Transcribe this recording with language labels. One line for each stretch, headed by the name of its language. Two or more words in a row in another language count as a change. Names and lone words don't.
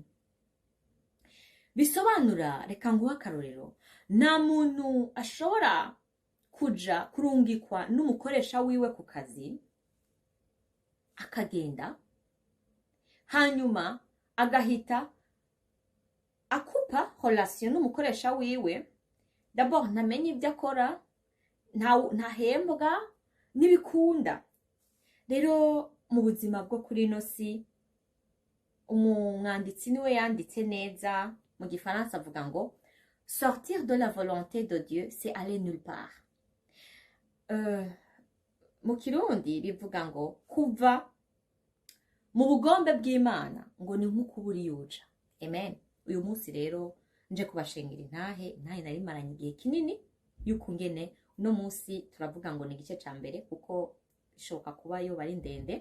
Rundi: Bisobanura, reka nguha akarorero, nta muntu ashobora kuja kurungikwa n'umukoresha wiwe ku kazi akagenda hanyuma agahita akupa relation n'umukoresha wiwe. D'abord ntamenye ibyo akora, ntahembwa n'ibikunda. Rero mu buzima bwo kuri ino si, umwanditsi niwe yanditse neza, mu gifaransa avuga ngo
French: sortir de la volonté de Dieu c'est aller nulle part.
Rundi: Mu kirundi bivuga ngo kuva mu bugombe bw'Imana ngo ni nk'ukubura yuja. Amen. Uyu munsi rero nje kubashingira intahe nari maranye igihe kinini y'ukungene uno munsi turavuga ngo ni igice ca mbere kuko bishoboka kuba yo bari ndende.